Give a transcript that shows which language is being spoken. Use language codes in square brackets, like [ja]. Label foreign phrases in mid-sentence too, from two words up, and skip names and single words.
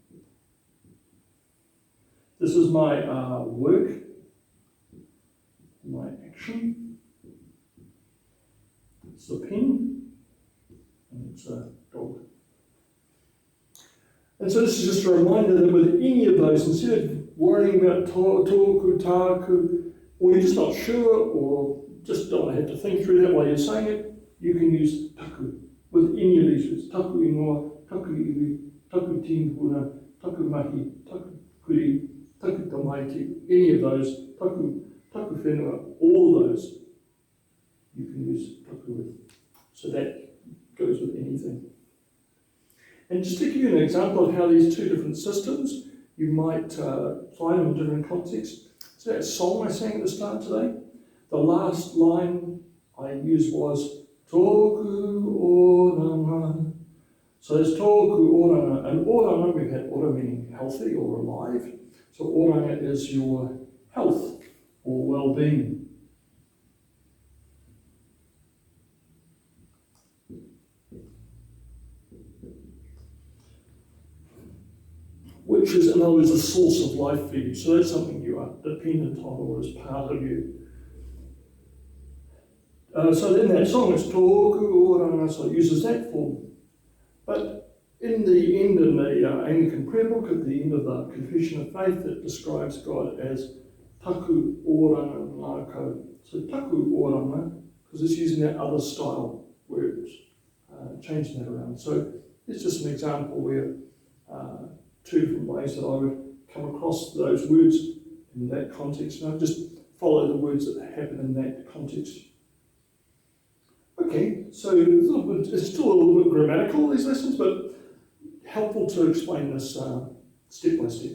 [en] This is my work, my action. It's the pen, and it's a dog. And so this is just a reminder that with any of those, instead of worrying about [mi] tōku, tāku, [en] or you're just not sure, or just don't have to think through that while you're saying it, you can use taku with any of these words. [mi] Taku ingoa, taku iwi, taku tīmpuna, taku mahi, taku kuri, taku tamaiti, [en] any of those, [mi] taku whenua, [en] all those you can use taku with. So that goes with anything. And just to give you an example of how these two different systems, you might find them in different contexts. So that song I sang at the start today, the last line I used was [mi] tōku oranga. [en] So there's [mi] tōku oranga, [en] and oranga, we've had ora meaning healthy or alive. So oranga is your health or well-being. which is, in other words, a source of life for you. So that's something you are dependent on or is part of you. So in that song, it's [mi] tōku oranga, [en] so it uses that form. But in the end, in the Anglican prayer book, at the end of the Confession of Faith, it describes God as [mi] taku oranga ngākau. So taku oranga, [en] because it's using that other style words, changing that around. So it's just an example where two different ways that I would come across those words in that context. And I just follow the words that happen in that context. Okay, so it's still a little bit grammatical, these lessons, but helpful to explain this step by step.